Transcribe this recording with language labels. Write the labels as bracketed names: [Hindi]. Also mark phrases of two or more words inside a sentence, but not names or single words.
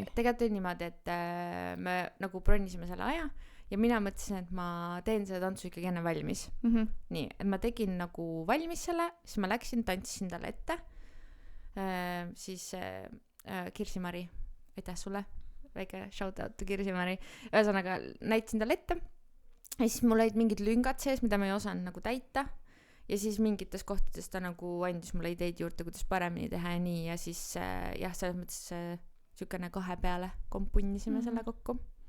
[Estonian] Tegelikult oli niimoodi, et me nagu bronisime selle aja ja mina mõtlesin, et ma teen selle tantsu ikkagi enne valmis. Nii, et ma tegin nagu valmis selle, siis ma läksin, tantsisin talle ette, siis Kirsi-Mari, aitäh sulle, väike [English] shout out to [Estonian] Kirsi-Mari, ühesõnaga näitasin talle ette ja siis mul olid mingid lüngad sees, mida ma ei osanud nagu täita ja siis mingites kohtades ta nagu andis mulle ideid juurde, kuidas paremini teha ja nii ja siis jah, selles mõttes sükene 2 peale kompunnisime selle kokku.